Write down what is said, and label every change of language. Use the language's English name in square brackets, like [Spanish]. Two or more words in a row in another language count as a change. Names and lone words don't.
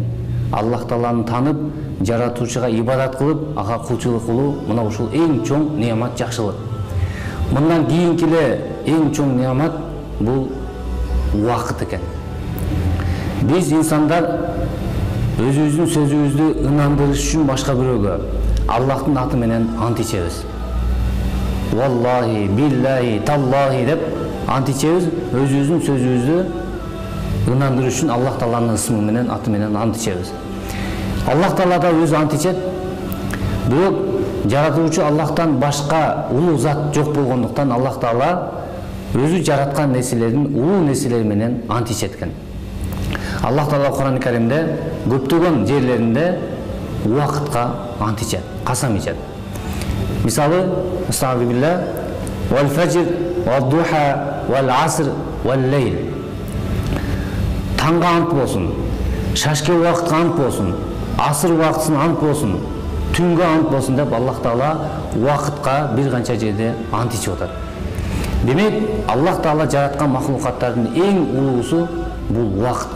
[Kyrgyz] Аллах Тааланы танып, жаратуучуга ибадат кылып, ага кулчулук кылуу мына ушул эң чоң неамат, жакшылык. Мындан кийинки эле эң чоң неамат бул убакыт экен. Биз инсандар өзүбүздүн сөзүбүздү ынандырыш үчүн башка бирөөгө Аллахтын аты менен ант ичебиз. [Arabic] والله، بالله، تالله [Kyrgyz] деп ант ичебиз. Өзүбүздүн сөзүбүздү ынандырыш үчүн Аллах Тааланын ысмы менен, аты менен ант ичебиз. Аллах Таала да өзү ант ичет. Бирок жаратуучу Аллахтан башка улуу зат жок болгондуктан Аллах Таала өзү жараткан нерселердин улуу нерселери менен ант ичет экен. Аллах Таала Кур'ан-ы Каримде көптөгөн жерлеринде убакытка ант ичет, касам ичет. Мисалы, Астагфируллах, [Arabic] والفجر، والضحى، والعصر، والليل. [Kyrgyz] Таңга ант болсун, шашке убакытка ант болсун, асыр убактысына ант болсун, түнгө ант болсун деп Аллах Таала убакытка бир канча жерде ант ичип атат. Демек, Аллах Таала жараткан махлукаттардын эң улуусу бул убакыт.